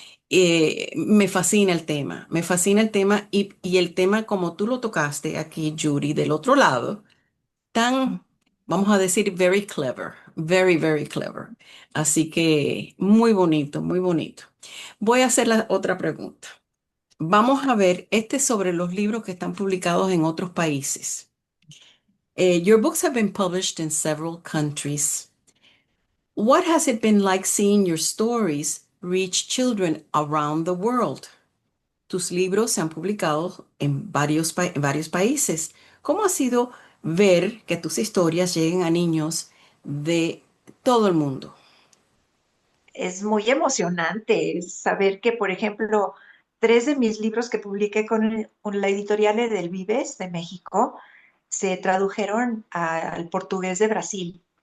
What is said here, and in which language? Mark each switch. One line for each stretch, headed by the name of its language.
Spanish: Me fascina el tema y el tema como tú lo tocaste aquí, Judy, del otro lado, tan, vamos a decir,
English: very clever, very, very clever.
Spanish: Así que muy bonito, muy bonito. Voy a hacer la otra pregunta. Vamos a ver, este es sobre los libros que están publicados en otros países.
English: Your books have been published in several countries. What has it been like seeing your stories reach children around the world?
Spanish: Tus libros se han publicado en en varios países. ¿Cómo ha sido ver que tus historias lleguen a niños de todo el mundo? Es muy emocionante saber que, por ejemplo, 3 de mis libros que publiqué con la editorial Edelvives de México se tradujeron al portugués de Brasil.